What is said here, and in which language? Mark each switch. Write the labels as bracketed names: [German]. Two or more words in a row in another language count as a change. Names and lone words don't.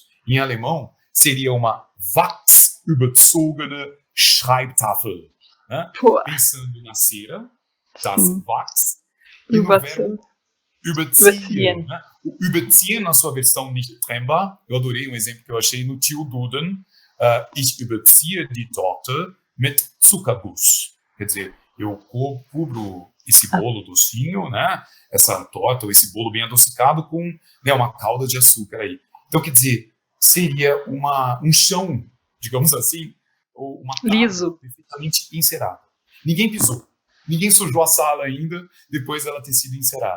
[Portuguese] Em alemão, seria uma [German] wachsüberzogene Schreibtafel. [Portuguese] Né? Pensando na cera, [German] das Wachs, [Portuguese] e no verbo überziehen. Né? O überziehen, na sua versão [German] nicht trennbar, [Portuguese] eu adorei um exemplo que eu achei no Tio Duden. [German] Ich überziehe die Torte mit Zuckerguss. [Portuguese] Quer dizer, eu cubro esse bolo docinho, né? Essa torta ou esse bolo bem adocicado com, né, uma calda de açúcar aí. Então, quer dizer, seria um chão, digamos assim, ou uma tábua Liso. perfeitamente encerada. Ninguém pisou, ninguém sujou a sala ainda depois dela ter sido encerada.